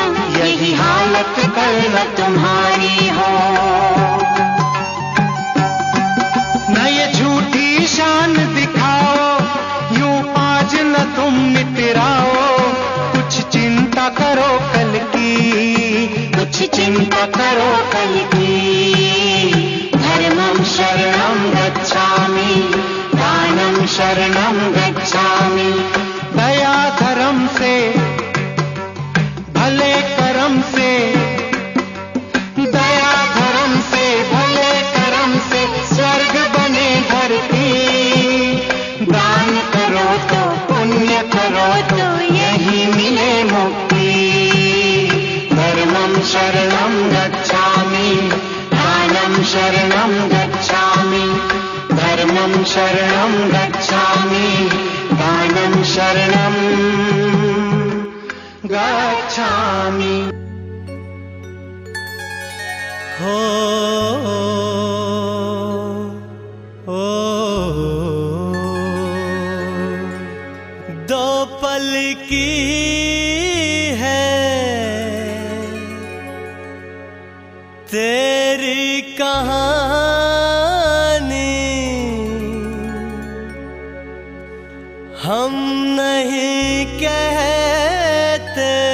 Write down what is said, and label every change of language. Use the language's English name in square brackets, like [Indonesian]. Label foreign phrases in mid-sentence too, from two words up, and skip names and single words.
[Hindi] यही हालत कल न तुम्हारी हो न ये झूठी शान दिखाओ यूं आज न तुम नितराओ कुछ चिंता करो कल की कुछ चिंता करो कल की [Pali] धर्मं शरणं गच्छामि दानं शरणं गच्छामि [Hindi] दया धर्म से भले कर्म से दया धर्म से भले कर्म से स्वर्ग बने धरती दान करो तो पुण्य करो तो यही मिले मुक्ति [Pali] धर्मं शरणं गच्छामि दानं शरणं गच्छामि धर्मं शरणं गच्छामि दानं शरणं गच्छामि [Hindi] हो दो पल की है तेरी कहानी हम नहीं कहते